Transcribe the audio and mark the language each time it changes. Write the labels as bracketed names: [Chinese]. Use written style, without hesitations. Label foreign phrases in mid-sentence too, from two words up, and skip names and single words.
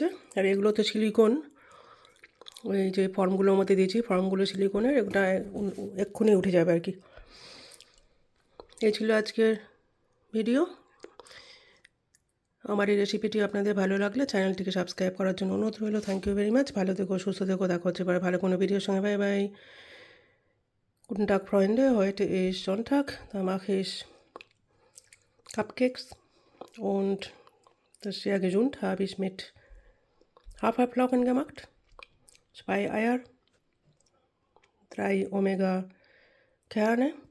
[Bangla] আর এগুলো তো সিলিকন, ওই যে ফর্মগুলোর মধ্যে দিয়েছি ফর্মগুলো সিলিকনের, ওটা এক্ষুনি উঠে যাবে আর কি। এই ছিল আজকের ভিডিও। আমার এই রেসিপিটি আপনাদের ভালো লাগলে চ্যানেলটিকে সাবস্ক্রাইব করার জন্য অনুরোধ রইল। [English] Thank you very much. [Bangla] ভালো থেকো, সুস্থ থেকো। দেখা হচ্ছে এবার ভালো কোনো ভিডিওর সঙ্গে। [English] bye bye. [German] Guten Tag, Freunde. Heute ist Sonntag. Da mache ich Cupcakes. Und das ist sehr gesund. Habe ich mit Haferflocken gemacht. 2 Eier. 3 Omega-Kerne.